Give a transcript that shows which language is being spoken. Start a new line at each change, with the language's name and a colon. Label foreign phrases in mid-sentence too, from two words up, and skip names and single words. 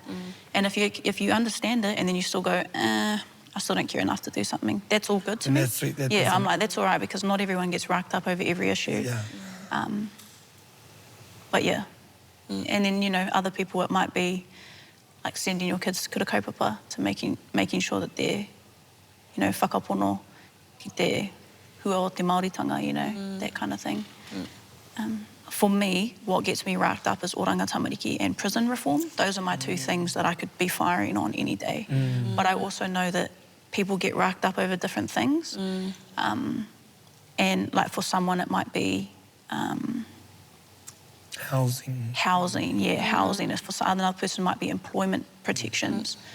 English: And if you understand it and then you still go, I still don't care enough to do something, that's all good to me. That's sweet. I'm like, that's all right, because not everyone gets racked up over every issue. But yeah. And then, you know, other people, it might be like sending your kids to
Māori: kura kaupapa,
English: to making sure that they're, you know,
Māori: whakapono ki te hua o te Māoritanga,
English: you know, that kind of thing. For me, what gets me racked up is
Māori: oranga tamariki
English: and prison reform. Those are my two things that I could be firing on any day. But I also know that people get racked up over different things. And like for someone it might be... Housing. Housing. For another person, might be employment protections.